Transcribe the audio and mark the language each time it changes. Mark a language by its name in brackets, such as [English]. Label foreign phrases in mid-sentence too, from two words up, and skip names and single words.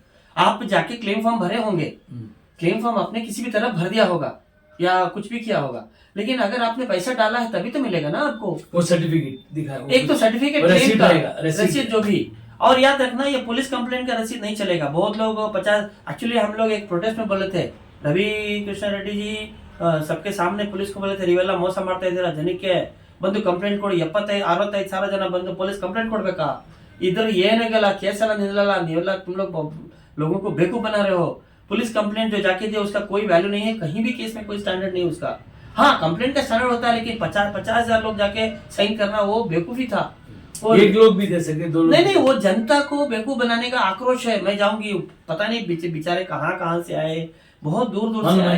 [Hindi] आप जाके [English] claim form [Hindi] भरे होंगे, [English] claim form [Hindi] आपने किसी भी तरह भर दिया होगा या कुछ भी किया होगा, लेकिन अगर आपने पैसा डाला है तभी तो मिलेगा ना आपको वो सर्टिफिकेट दिखाएगा, एक तो सर्टिफिकेट, रसीद जो भी। और याद रखना ये [English] police complaint [Hindi] का रसीद नहीं चलेगा। बहुत लोग 50, एक्चुअली हम लोग एक प्रोटेस्ट में बोले थे, रवि कृष्णा रेड्डी जी सबके सामने पुलिस को बोले थे रिवेला [Kannada] ಮೋಸ ಮಾಡ್ತಾ ಇದ್ದೀರಾ ಜನಕ್ಕೆ ಬಂದು ಕಂಪ್ಲೇಂಟ್ ಕೊಡಿ, 75-65 ಸಾವಿರ ಜನ ಬಂದು ಪೊಲೀಸ್ ಕಂಪ್ಲೇಂಟ್ ಕೊಡ್ಬೇಕಾ, [Hindi] इधर [Kannada] ಏನಾಗಲ್ಲ ಕೇಸ್ ಎಲ್ಲ ನಿಲ್ಲಲ್ಲ, ನೀವೆಲ್ಲ [Hindi] तुम लोगों को बेवकूफ बना रहे हो। [English] police complaint [Hindi] जो जाके दिया उसका कोई वैल्यू नहीं है, कहीं भी केस में कोई स्टैंडर्ड नहीं उसका। हाँ कंप्लेंट का स्टैंडर्ड होता है, लेकिन 50,000 लोग जाके साइन करना वो बेवकूफी था। एक लोग भी दे सकते, 2 लोग नहीं, वो जनता को बेवकूफ बनाने का आक्रोश है। मैं जाऊंगी, पता नहीं बेचारे कहाँ से आए, बहुत दूर से आए।